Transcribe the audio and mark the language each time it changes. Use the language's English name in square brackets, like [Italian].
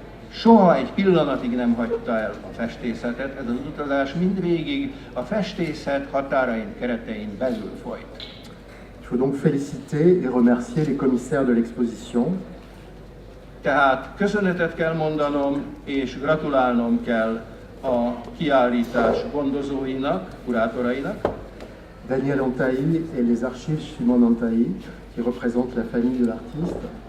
[Hungarian] Soha egy pillanatig nem hagyta el a festészetet, ez az utazás mindvégig a festészet határain, keretein belül folyt. [French] Il faut donc féliciter et remercier les commissaires de l'exposition. [Hungarian] Tehát köszönetet kell mondanom és gratulálnom kell a kiállítás gondozóinak, kurátorainak. [French] Daniel Antaï et les archives Simon Antaï, qui représentent la famille de l'artiste.